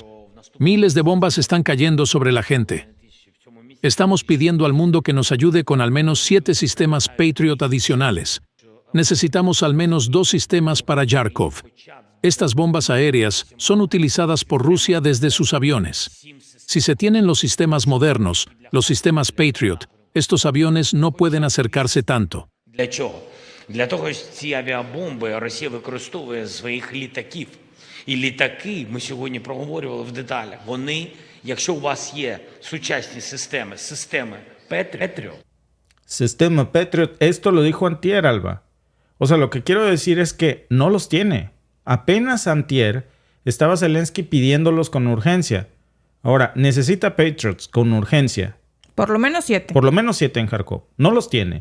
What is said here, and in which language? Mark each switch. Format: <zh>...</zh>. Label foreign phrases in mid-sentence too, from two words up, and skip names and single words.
<es>Miles de bombas están cayendo sobre la gente. Estamos pidiendo al mundo que nos ayude con al menos 7 sistemas Patriot adicionales. Necesitamos al menos 2 sistemas para Yarkov. Estas bombas aéreas son utilizadas por Rusia desde sus aviones. Si se tienen los sistemas modernos, los sistemas Patriot, estos aviones no pueden acercarse tanto.</es> <uk>Для того, що ці авіабомби Росія використовує з своїх літаків. І літаки, ми сьогодні проговорювали в деталях, вони, якщо у вас є сучасні системи Patriot.</uk> <es>Sistema Patriot, esto lo dijo antier, Alba. O sea, lo que quiero decir es que no los tiene. Apenas antier estaba Zelensky pidiéndolos con urgencia. Ahora, necesita Patriots con urgencia. Por lo menos 7. Por lo menos 7 en Kharkov. No los tiene.</es>